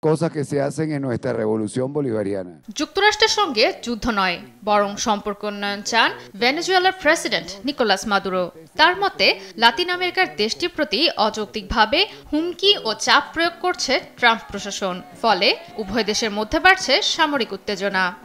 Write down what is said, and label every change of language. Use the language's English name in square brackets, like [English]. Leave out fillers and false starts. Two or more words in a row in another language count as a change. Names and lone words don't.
[Spanish] cosas que se hacen en nuestra revolución bolivariana. [Bangla] যুক্তরাষ্ট্রের সঙ্গে যুদ্ধ নয়, বরং সম্পর্ক উন্নয়ন চান ভেনেজুয়েলার প্রেসিডেন্ট নিকোলাস মাদুরো। তার মতে, লাতিন আমেরিকার দেশটির প্রতি অযৌক্তিকভাবে হুমকি ও চাপ প্রয়োগ করছে ট্রাম্প প্রশাসন। ফলে উভয় দেশের মধ্যে বাড়ছে সামরিক উত্তেজনা।